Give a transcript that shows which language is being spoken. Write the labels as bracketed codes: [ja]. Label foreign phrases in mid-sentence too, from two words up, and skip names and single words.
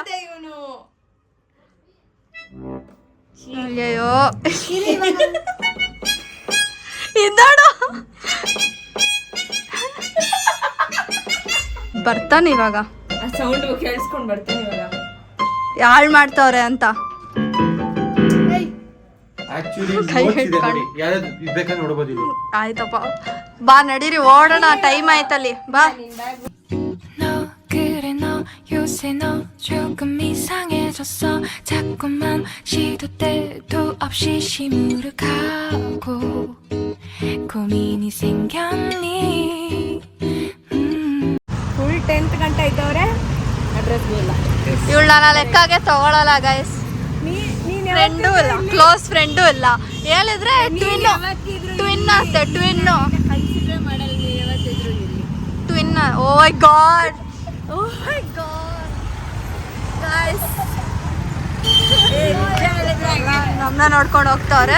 [kn] ಅಯ್ಯೋ ಇದ್ದಾಡು ಬರ್ತಾನೆ ಇವಾಗ. ಆ ಸೌಂಡ್ ಕೇಳಿಸ್ಕೊಂಡ್ ಬರ್ತಾನೆ ಇವಾಗ. ಹಾಳ್ ಮಾಡ್ತಾವ್ರೆ ಅಂತ ಆಕ್ಚುಲಿ ಕೈ ನೋಡಿ ಹಿಡ್ಕೊಂಡು. ಯಾರಾದ್ರೂ ಬೇಕಾದ್ರೆ ನೋಡ್ಬೋದು ಇಲ್ಲಿ. ಆಯ್ತಪ್ಪ ಬಾ ನಡೀರಿ ಓಡೋಣ ಟೈಮ್ ಆಯ್ತಲ್ಲಿ ಬಾ. [ko] 너 그래 너 요새 너 조금 이상해졌어 자꾸만 시도 때도 없이 시무룩하고 고민이 생겼니 [kn] ಫುಲ್ 10th ಗಂಟೆ ಇದ್ದವ್ರೆ ಅಡ್ರೆಸ್ ಇಲ್ಲ. ಇವಳು ನನ್ನ ಲೆಕ್ಕಾಗೆ ತಗೊಳಲ್ಲ ಗೈಸ್. ಫ್ರೆಂಡು ಇಲ್ಲ, [en] close friend [kn] ಇಲ್ಲ. ಹೇಳಿದ್ರೆ ಟ್ವಿನ್ ಅಂತೆ ಟ್ವಿನ್. [en] Oh my god guys [kn] ನಮ್ಮನ್ನ ನೋಡ್ಕೊಂಡು ಹೋಗ್ತಾವ್ರೆ.